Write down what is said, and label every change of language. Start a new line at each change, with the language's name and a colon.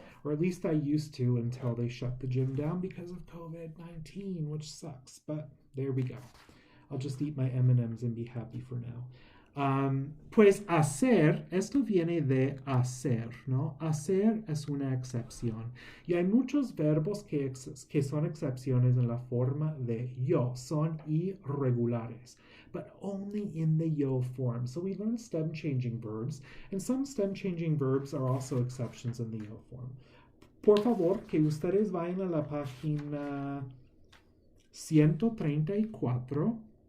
English: Or at least I used to until they shut the gym down because of COVID-19, which sucks. But there we go. I'll just eat my M&Ms and be happy for now.
Spanish: Pues hacer, esto viene de hacer, ¿no? Hacer es una excepción. Y hay muchos verbos que son excepciones en la forma de yo, son irregulares,
English: but only in the yo form. So we learned stem changing verbs, and some stem changing verbs are also exceptions in the yo form.
Spanish: Por favor, que ustedes vayan a la página 134.